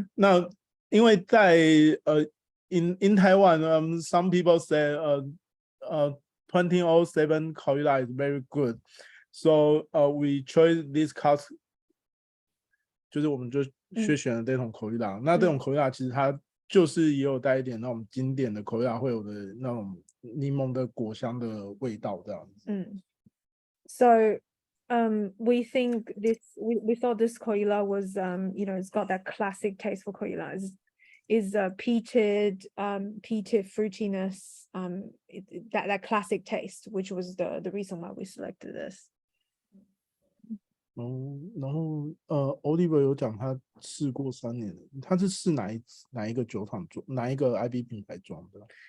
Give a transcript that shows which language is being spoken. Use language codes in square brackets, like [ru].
[zh] 那因为在 [en] in Taiwan, some people say 2007 Coila is very good, so we chose this cask， [zh] 就是我们就去选了这种Coila。那这种Coila其实它就是也有带一点那种经典的Coila会有的那种柠檬的果香的味道这样子。 [en] So we think this we thought this Coila was you know, it's got that classic taste for Coila, is peated fruitiness, that classic taste, which was the reason why we selected this. [zh] 然后Oliver 有讲他试过3年的，他是试哪一个酒厂做，哪一个 IB 品牌装的？